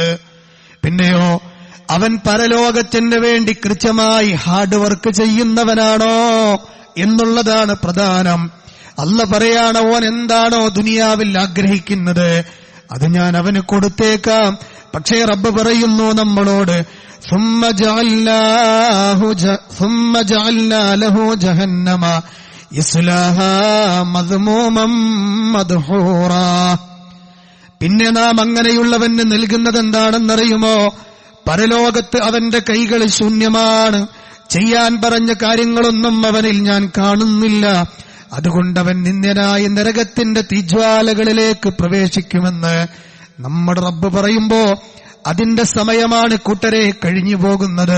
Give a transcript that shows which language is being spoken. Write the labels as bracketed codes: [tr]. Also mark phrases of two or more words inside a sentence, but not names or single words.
[ml] പിന്നെയോ അവൻ പരലോകത്തിന് വേണ്ടി കൃത്യമായി [en] hard work [ml] ചെയ്യുന്നവനാണോ എന്നുള്ളതാണ് പ്രധാനം. അല്ല പറയാണ്, ഓൻ എന്താണോ ദുനിയാവിൽ ആഗ്രഹിക്കുന്നത് അത് ഞാൻ അവന് കൊടുത്തേക്കാം. പക്ഷേ റബ്ബ് പറയുന്നു നമ്മളോട്, [ar] ثم جعلنا له جهنم يصلاها مذموما مدحورا. [ml] പിന്നെ നാം അങ്ങനെയുള്ളവന് നൽകുന്നത് എന്താണെന്നറിയുമോ? പരലോകത്ത് അവന്റെ കൈകൾ ശൂന്യമാണ്. ചെയ്യാൻ പറഞ്ഞ കാര്യങ്ങളൊന്നും അവനിൽ ഞാൻ കാണുന്നില്ല. അതുകൊണ്ടവൻ നിന്ദ്യനായ നരകത്തിന്റെ തീജ്വാലകളിലേക്ക് പ്രവേശിക്കുമെന്ന് നമ്മുടെ റബ്ബ് പറയുമ്പോ അതിന്റെ സമയമാണ് കൂട്ടരെ കഴിഞ്ഞു പോകുന്നത്.